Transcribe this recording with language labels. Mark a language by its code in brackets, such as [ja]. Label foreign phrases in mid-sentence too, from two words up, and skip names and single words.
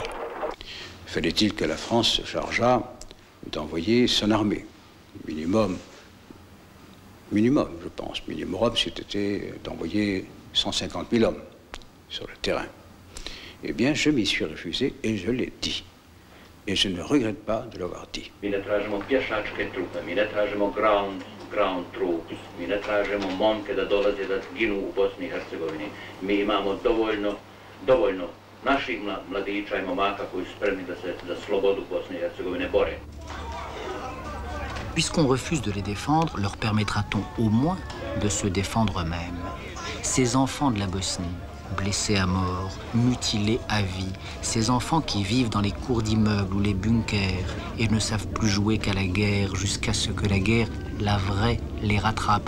[fr] Fallait-il que la France se chargeât d'envoyer son armée? Minimum, je pense. Minimum, c'était d'envoyer 150 000 hommes sur le terrain. Eh bien, je m'y suis refusé et je l'ai dit. Et je ne regrette pas de l'avoir dit. [bs] Mi ne tražimo pješačke trupe, mi ne tražimo [en] ground troops, [bs] mi ne tražimo momke da dolaze da ginu u Bosni i Hercegovini. Mi imamo dovoljno naših mladića i momaka koji su spremni da se za slobodu Bosne i Hercegovine bore. [fr] Puisqu'on refuse de les défendre, leur permettra-t-on au moins de se défendre eux-mêmes? Ces enfants de la Bosnie, blessés à mort, mutilés à vie, ces enfants qui vivent dans les cours d'immeubles ou les bunkers et ne savent plus jouer qu'à la guerre jusqu'à ce que la guerre, la vraie, les rattrape.